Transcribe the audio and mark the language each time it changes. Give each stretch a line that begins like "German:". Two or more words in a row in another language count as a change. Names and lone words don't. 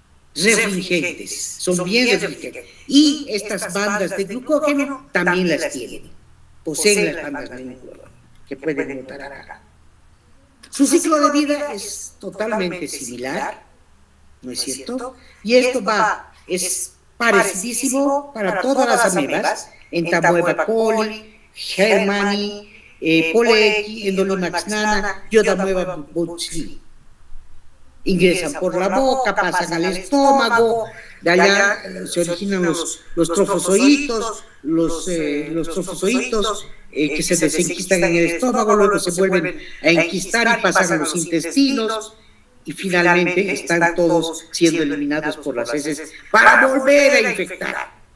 Spanish: refringentes, son bien refringentes. Y estas bandas de glucógeno también las tienen, poseen las bandas de glucógeno, que pueden notar acá. Su ciclo de vida es totalmente similar, ¿no es cierto? Y esto es parecidísimo para todas las amebas, Entamoeba coli, Germani, Poleki, Endolimax nana, Yodamoeba buchli. Ingresan por la boca, pasan al estómago, de allá se originan los trofozoitos, los trofozoitos que se desenquistan en el estómago, luego se vuelven a enquistar y pasan a los intestinos, y finalmente están todos siendo eliminados por las heces para volver a infectar,